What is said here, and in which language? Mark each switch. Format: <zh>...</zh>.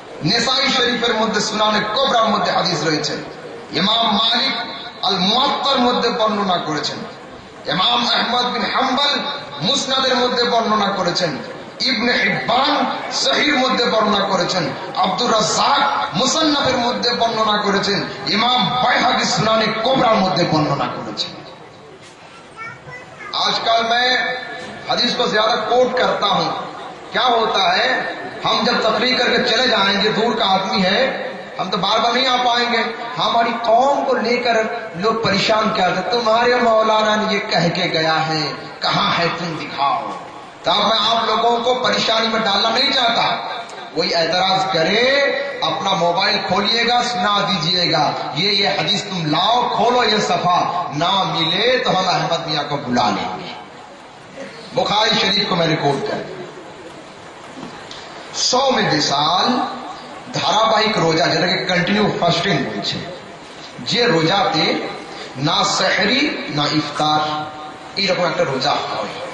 <bn>নেসাই শরীফের মধ্যে সুনানে কুবরার মধ্যে হাদিস রয়েছে, ইমাম মালিক আল মুয়াত্তার মধ্যে বর্ণনা করেছেন, ইমাম আহমদ বিন হাম্বল মুসনাদের মধ্যে বর্ণনা করেছেন, ইবনে হিব্বান সহিহর মধ্যে বর্ণনা করেছেন, আব্দুর রাজ্জাক মুসান্নাফের মধ্যে বর্ণনা করেছেন, ইমাম বাইহাকি সুনানে কুবরার মধ্যে বর্ণনা করেছেন।</bn> <hi>आजकल मैं हदीस को ज्यादा कोट करता हूं। क्या होता है, हम जब तकरीर करके चले जाएंगे, दूर का आदमी है, हम तो बार बार नहीं आ पाएंगे। हमारी कौम को लेकर लोग परेशान करते, तुम्हारे मौलाना ने ये कह के गया है, कहां है तुम दिखाओ। तब मैं आप लोगों को परेशानी में डालना नहीं चाहता। कोई एतराज करे अपना मोबाइल खोलिएगा, सुना दीजिएगा, ये हदीस तुम लाओ, खोलो ये सफा, ना मिले तो हम अहमद मियां को बुला लेंगे। बुखारी शरीफ को मैं रिकॉर्ड कर 100 में विशाल</hi> <bn>ধারাবাহিক রোজা, যেটাকে কন্টিনিউ ফাস্টিং বলছে, যে রোজাতে না সেহরি না ইফতার এইরকম একটা রোজা হয়।</bn>